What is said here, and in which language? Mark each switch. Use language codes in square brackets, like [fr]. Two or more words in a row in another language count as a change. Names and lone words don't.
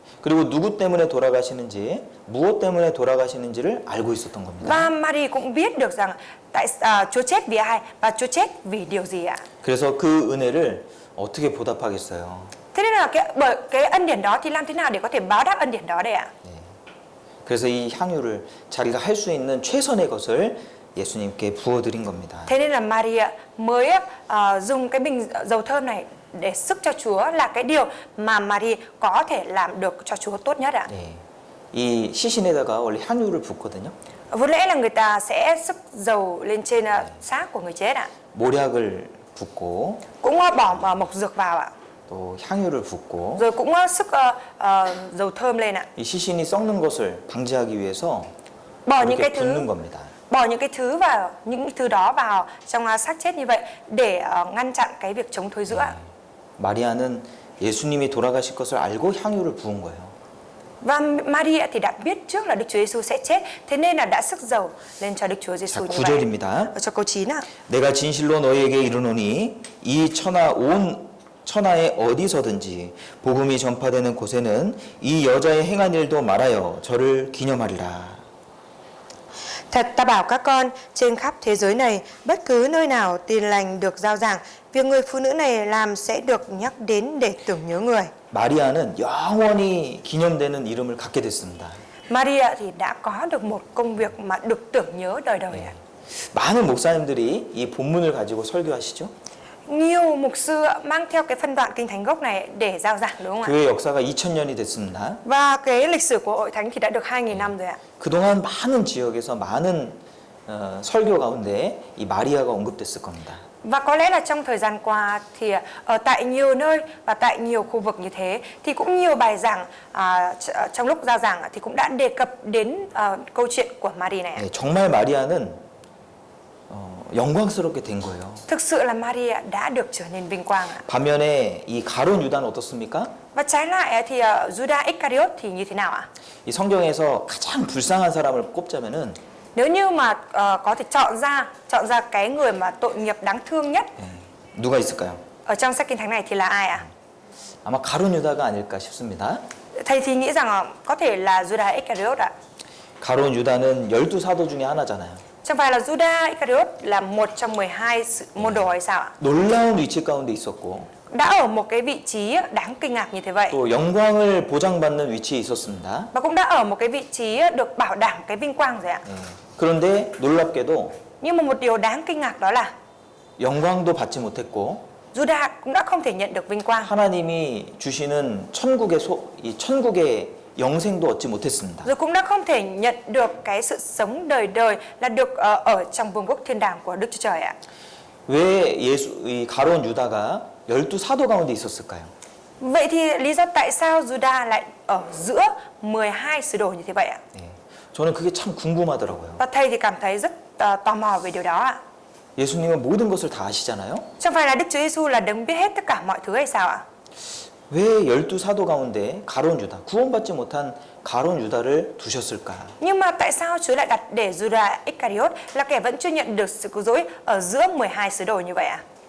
[ko] 그리고 누구 때문에 돌아가시는지, 무엇 때문에 돌아가시는지를 알고 있었던 겁니다. [vi] Và Mary cũng biết được rằng Chúa chết vì ai và Chúa chết vì điều gì ạ. [ko] 그래서 그 은혜를 어떻게 보답하겠어요? [vi] Thế nên là bởi cái ân điển đó thì làm thế nào để có thể báo đáp ân điển đó đây ạ? [ko] 그래서 이 향유를 자기가 할 수 있는 최선의 것을 예수님께 부어드린 겁니다. [vi] Thế nên là Maria mới dùng cái bình dầu thơm này để sức cho Chúa, là cái điều mà Maria có thể làm được cho Chúa tốt nhất ạ. [ko] 네. 이 시신에다가 원래 향유를 붓거든요. [vi] Vốn lẽ là người ta sẽ sức dầu lên trên xác của người chết ạ. [ko] 모략을 붓고 [vi] Cũng bỏ mộc dược vào ạ. [ko] 또 향유를 붓고 [vi] Rồi cũng sức dầu thơm lên ạ. [ko] 이 시신이 썩는 것을 방지하기 위해서 [vi] Bỏ những [ko] 이렇게 [vi] cái thứ [ko] 붓는 겁니다. [vi] bỏ những cái thứ vào, những thứ đó vào trong xác chết như vậy để ngăn chặn cái việc chống thối rữa. [ko] 마리아는 예수님이 돌아가실 것을 알고 향유를 부은 거예요. [vi] Và Maria thì đã biết trước là Đức Chúa Giêsu sẽ chết, thế nên là đã sức dầu lên cho Đức Chúa Giêsu [ko] 자, [vi] như vậy. [ko] 9절입니다. [vi] Ở cho câu 9 ạ. [ko] 내가 진실로 너희에게 이르노니 이 천하 온 천하에 어디서든지 복음이 전파되는 곳에는 이 여자의 행한 일도 말하여 저를 기념하리라. [vi] Thật ta bảo các con, trên khắp thế giới này, bất cứ nơi nào tin lành được rao giảng, việc người phụ nữ này làm sẽ được nhắc đến để tưởng nhớ người. [ko] 마리아는 영원히 기념되는 이름을 갖게 됐습니다. [vi] Maria thì đã có được một công việc mà được tưởng nhớ đời đời ạ. [ko] 많은 목사님들이 이 본문을 가지고 설교하시죠. [vi] Nhiều mục sư mang theo cái phân đoạn kinh thánh gốc này để rao giảng, đúng không ạ? [ko] 교회 역사가 2000년이 됐습니다. [vi] Và cái lịch sử của hội thánh thì đã được 2000 năm rồi ạ. [ko] 그동안 많은 지역에서 많은 설교 가운데 이 마리아가 언급됐을 겁니다. [vi] Và có lẽ là trong thời gian qua thì ở tại nhiều nơi và tại nhiều khu vực như thế thì cũng nhiều bài giảng trong lúc rao giảng thì cũng đã đề cập đến câu chuyện của Maria này. [ko] 네, 정말 마리아는 영광스럽게 된 거예요. [vi] Thực sự là Maria đã được trở nên vinh quang ạ. [ko] 반면에 이 가룟 유다는 어떻습니까? [vi] Và trái lại thì Judas Iscariot thì như thế nào ạ? [ko] 이 성경에서 가장 불쌍한 사람을 꼽자면은 [vi] Nếu như mà có thể chọn ra cái người mà tội nghiệp đáng thương nhất [ko] 누가 있을까요? [vi] ở trong sách kinh thánh này thì là ai ạ? [ko] 아마 가룟 유다가 아닐까 싶습니다. [vi] Thầy thì nghĩ rằng có thể là Judas Iscariot ạ. [ko] 가룟 유다는 12 사도 중에 하나잖아요. [vi] Chẳng phải là Judas Iscariot là một trong 12 môn đồ hay sao ạ? [ko] 놀라운 위치 가운데 있었고 [vi] Đã ở một cái vị trí đáng kinh ngạc như thế vậy. [ko] 또 영광을 보장받는 위치에 있었습니다. [vi] Và cũng đã ở một cái vị trí được bảo đảm cái vinh quang rồi ạ. [ko] 그런데 놀랍게도 [vi] Nhưng mà một điều đáng kinh ngạc đó là [ko] 영광도 받지 못했고 [vi] Judas cũng đã không thể nhận được vinh quang. [ko] 하나님이 주시는 이 천국의 영생도 얻지 못했습니다. [vi] Rồi cũng đã không thể nhận được cái sự sống đời đời là được ở trong vương quốc thiên đàng của Đức Chúa Trời ạ. [ko] 왜 이 가룟 유다가 12 사도 가운데 있었을까요? [vi] Vậy thì lý do tại sao Judas lại ở giữa 12 sứ đồ như thế vậy ạ? [ko] 네, 저는 그게 참 궁금하더라고요. [vi] Và thầy thì cảm thấy rất tò mò về điều đó ạ. [ko] 예수님은 모든 것을 다 아시잖아요. [vi] Chẳng phải là Đức Chúa Giêsu là đấng biết hết tất cả mọi thứ hay sao ạ? [ko] 왜 12 사도 가운데 가룟 유다, 구원받지 못한 가룟 유다를 두셨을까? [vi] Nhưng mà tại sao Chúa lại đặt để Judas Iscariot là kẻ vẫn chưa nhận được sự cứu rỗi ở giữa 12 sứ đồ như vậy ạ?